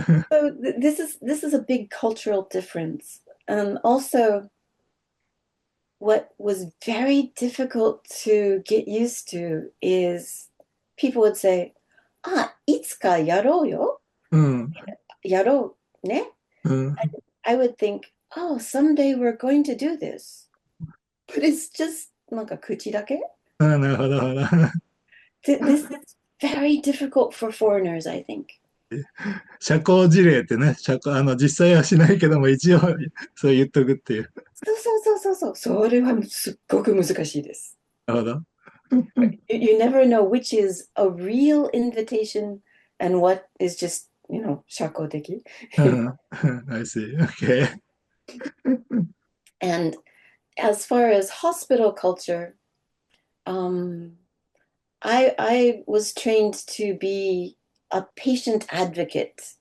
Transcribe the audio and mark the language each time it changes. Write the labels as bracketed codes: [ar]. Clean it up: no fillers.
[en] So this is a big cultural difference. And also what was very difficult to get used to is people would say, "Ah, [ja] いつかやろうよ." うん、やろうね. うん。 [en] I would think, "Oh, someday we're going to do this." But it's just [ja] なんか口だけ. あ、なるほど、なるほど。 [en] This is very difficult for foreigners, I think. [ja] 社交辞令ってね、実際はしないけども、一応そう言っとくっていう。そうそうそうそうそう。それはすっごく難しいです。なるほど。 [en] You never know which is a real invitation and what is just, [ja] 社交的. うん [en] I see. Okay. And as far as hospital culture, um, I was trained to be a patient advocate